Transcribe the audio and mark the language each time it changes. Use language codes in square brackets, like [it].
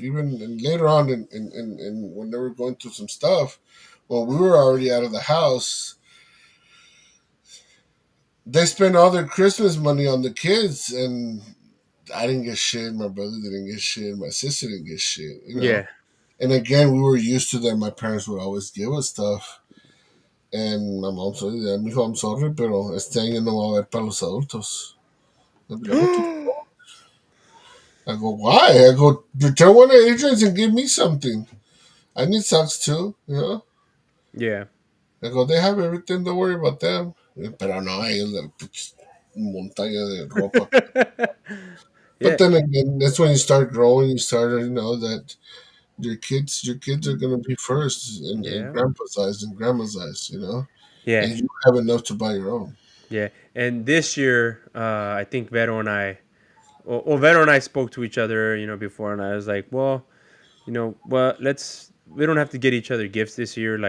[en] Even and later on, in when they were going through some stuff, when we were already out of the house, they spent all their Christmas money on the kids, and I didn't get shit. My brother didn't get shit. My sister didn't get shit. You know. yeah. And again, we were used to that. My parents would always give us stuff. [es] And my mom said, "Yeah, mijo, [en] I'm sorry, [es] pero este año no va a haber para los adultos." [en] I'd be like, "What the I go, why? I go, return one of Adrian's and give me something. I need socks too, you know? Yeah. I go, they have everything, don't worry about them. [es] Pero no, ellos la montaña de ropa. [en] But Yeah. then again, that's when you start growing, you start, that your kids are gonna be first in Yeah. grandpa's eyes and grandma's eyes, Yeah. and you have enough to buy your own. Yeah. And this year, I think Vero and I, well, Vero and I spoke to each other, before, and I was like, well, well, we don't have to get each other gifts this year.